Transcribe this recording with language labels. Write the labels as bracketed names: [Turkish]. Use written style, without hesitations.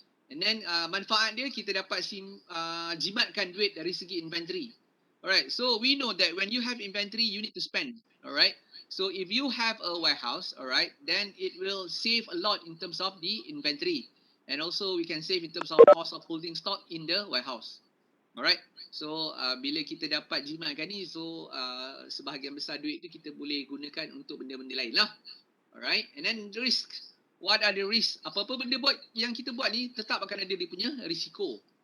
[English] And then [Malay] manfaat dia, kita dapat jimatkan duit dari segi inventory. [English] Alright, so we know that when you have inventory, you need to spend. Alright, so if you have a warehouse, alright, then it will save a lot in terms of the inventory. And also we can save in terms of cost of holding stock in the warehouse. [Malay] Alright, so bila kita dapat jimatkan ni, so sebahagian besar duit tu kita boleh gunakan untuk benda-benda lain lah. [English] Alright, and then the risk. What are the risks? [Malay] Apa-apa benda yang kita buat ni tetap akan ada dia punya risiko.